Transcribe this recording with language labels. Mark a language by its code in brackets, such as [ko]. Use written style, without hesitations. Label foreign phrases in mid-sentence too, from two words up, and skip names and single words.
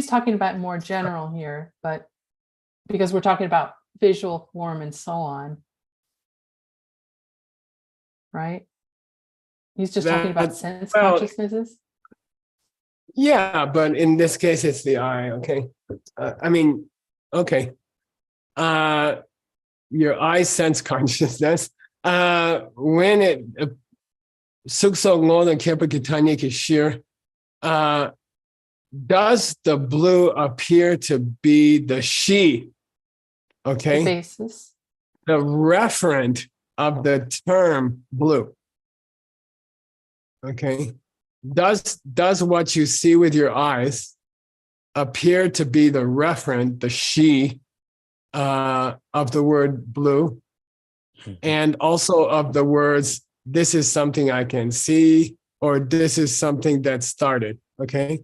[en] he's talking about more general here, but because we're talking about visual form and so on, right? He's just talking about sense consciousnesses. Yeah, but in this case, it's the eye. Okay. I mean, okay. Your eye sense consciousness. When it sukso ngona kepa kitanya kishir, does the blue appear to be the she? Okay. The basis. The referent of the term blue. Okay. Does what you see with your eyes appear to be the referent, the she, of the word blue, and also of the words, this is something I can see, or this is something that started, okay?